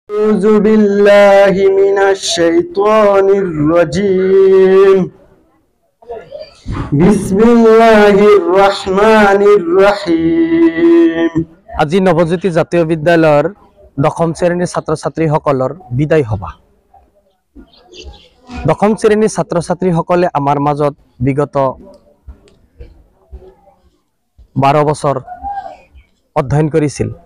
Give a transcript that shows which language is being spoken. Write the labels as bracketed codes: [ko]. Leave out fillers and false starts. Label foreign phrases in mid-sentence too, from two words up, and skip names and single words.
[ar] أعوذ بالله من الشيطان الرجيم بسم الله الرحمن الرحيم [as] আজি নৱজ্যোতি জাতীয় বিদ্যালয়ৰ দশম শ্ৰেণীৰ ছাত্ৰ ছাত্ৰীসকলৰ বিদায় সভা। দশম শ্ৰেণীৰ ছাত্ৰ ছাত্ৰীসকলে আমাৰ মাজত বিগত 12 বছৰ অধ্যয়ন কৰিছিল।